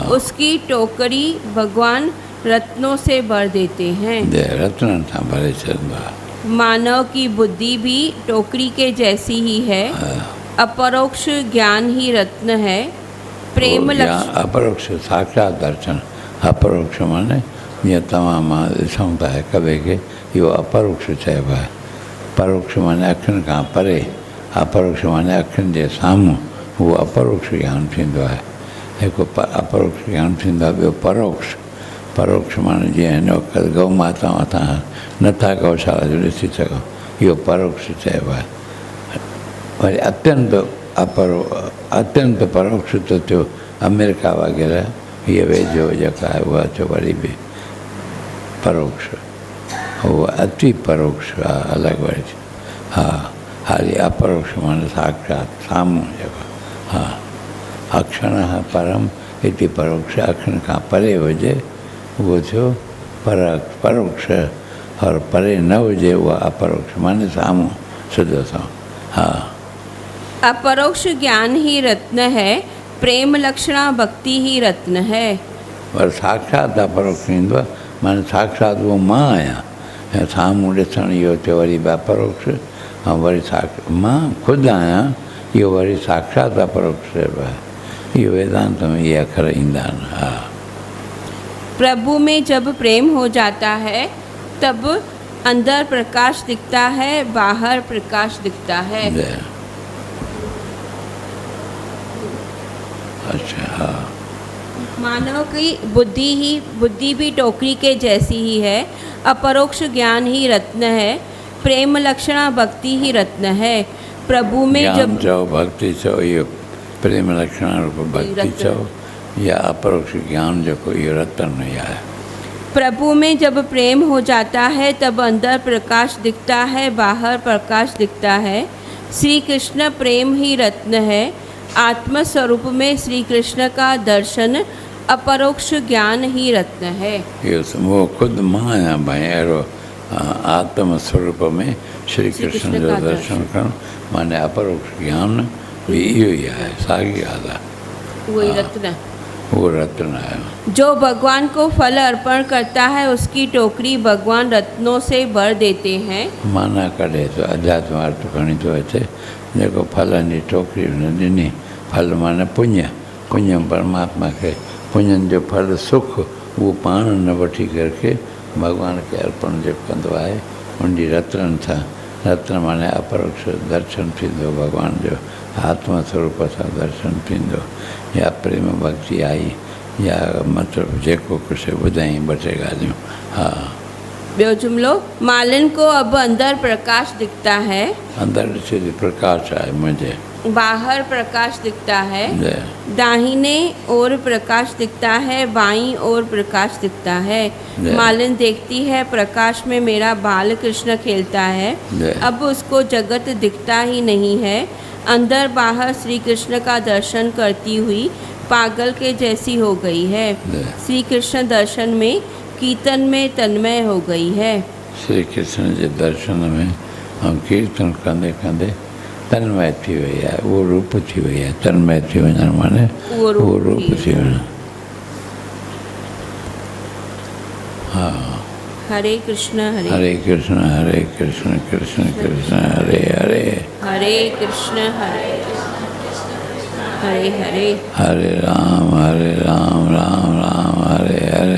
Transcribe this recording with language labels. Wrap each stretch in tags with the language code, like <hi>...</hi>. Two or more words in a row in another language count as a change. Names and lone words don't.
<hi>उसकी टोकरी भगवान रत्नों से भर देते हैं।</hi> <sd>रत्न था भरे</sd> <hi>मानव की बुद्धि भी टोकरी के जैसी ही है। हाँ, अपरोक्ष ज्ञान ही रत्न है। प्रेम या लक्ष्य अपरोक्ष साक्षात दर्शन।</hi> <sd>अपरोक्ष माने जीअं तव्हां मां ॾिसूं था हिक ॿिए खे, इहो अपरोक्ष चइबो आहे। परोक्ष माने अखियुनि खां परे, अपरोक्ष माने अखियुनि जे साम्हूं, उहो अपरोक्ष ज्ञान थींदो आहे। हिकु अपरोक्ष ज्ञान थींदो आहे, ॿियो परोक्ष। परोक्ष माने जीअं हिन वक़्तु गौ माताऊं तव्हां नथा गौशाला जो ॾिसी सघो, इहो परोक्ष चइबो आहे। वरी अत्यंत परोक्ष त थियो अमेरिका वग़ैरह, हीअ वेझो जेका आहे उहा थियो वरी बि परोक्ष। उहो अति परोक्ष आहे, अलॻि वरी। हा, हाली अपरोक्ष माने साक्षात साम्हूं जेको।</sd> <sa>हा, अक्षणः परम इति परोक्ष,</sa> <sd>अखियुनि खां परे हुजे उहो थियो परोक्ष, और परे न हुजे उहा अपरोक्ष माने साम्हूं सिधो सां। हा,</sd> <hi>अपरोक्ष ज्ञान ही रत्न है, प्रेम लक्षणा भक्ति ही रत्न है।</hi> <sd>पर साक्षात अपरोक्ष थींदो आहे, माने साक्षात उहो मां आहियां, ऐं साम्हूं ॾिसणु इहो थियो वरी बि अपरोक्ष। ऐं वरी मां ख़ुदि आहियां, इहो वरी साक्षात अपरोक्ष चइबो आहे। इहो वेदांत में इहे अखर ईंदा आहिनि। हा,</sd> <hi>प्रभु में जब प्रेम हो जाता है तब अंदर प्रकाश दिखता है, बाहर प्रकाश दिखता है। अच्छा, हाँ। मानव की बुद्धि भी टोकरी के जैसी ही है। अपरोक्ष ज्ञान ही रत्न है, प्रेम लक्षणा भक्ति ही रत्न है। प्रभु में जब</hi> <sd>चओ भक्ति चओ, इहो प्रेम लक्षणा रूप भक्ति चओ, या अपरोक्ष ज्ञान जेको इहो रत्न ई आहे।</sd> <hi>प्रभु में जब प्रेम हो जाता है तब अंदर प्रकाश दिखता है, बाहर प्रकाश दिखता है। श्री कृष्ण प्रेम ही रत्न है। आत्म स्वरूप में श्री कृष्ण का दर्शन अपरोक्ष ज्ञान ही रत्न है।</hi> <sd>वो खुद मां आहियां भाई, अहिड़ो आत्म स्वरूप में श्री कृष्ण जो दर्शन करणु माने अपरोक्ष ज्ञान भी इहो ई आहे, साॻी ॻाल्हि आहे।</sd> <hi>वही रत्न,</hi> <sd>वो रत्न आहे।</sd> <hi>जो भगवान को फल अर्पण करता है उसकी टोकरी भगवान रत्नों से भर देते हैं।</hi> <sd>माना कढे थो, अध्यात्म अर्थ खणी थो अचे। जेको फलनि जी टोकरी हुन ॾिनी, फल माने पुण्य, पुण्य परमात्मा खे, पुण्यनि जो फल सुख उहो पाण न वठी करके भॻवान खे अर्पण जेको कंदो आहे, उनजी रत्ननि सां, रत्न माने अपरोक्ष दर्शन थींदो, भॻवान जो आत्मा स्वरूप सां दर्शन थींदो। या प्रेम भक्ति आई, या मतिलबु जेको कुझु ॿुधाई ॿ टे ॻाल्हियूं। हा, ॿियो जुमिलो,</sd> <hi>मालिन को अब अंदर प्रकाश दिखता है।</hi> <sd>अंदर ॾिसे थी प्रकाश आहे मुंहिंजे,</sd> <hi>बाहर प्रकाश दिखता है। दाहिने ओर प्रकाश दिखता है, बाईं ओर प्रकाश दिखता है। मालिन देखती है प्रकाश में मेरा बाल कृष्ण खेलता है। अब उसको जगत दिखता ही नहीं है। अंदर बाहर श्री कृष्ण का दर्शन करती हुई पागल के जैसी हो गई है। श्री कृष्ण दर्शन में कीर्तन में तन्मय हो गई है।</hi> <sd>श्री कृष्ण जे दर्शन में हम कीर्तन कंदे कंदे तन्मय थी वई आहे, उहो रूप थी वई आहे। तन्मय थी वञणु माने उहो रूप थी वञणु। हा,</sd> <sa>हरे कृष्ण हरे कृष्ण हरे कृष्ण कृष्ण कृष्ण हरे हरे, हरे कृष्ण हरे हरे, हरे राम राम राम हरे हरे,</sa>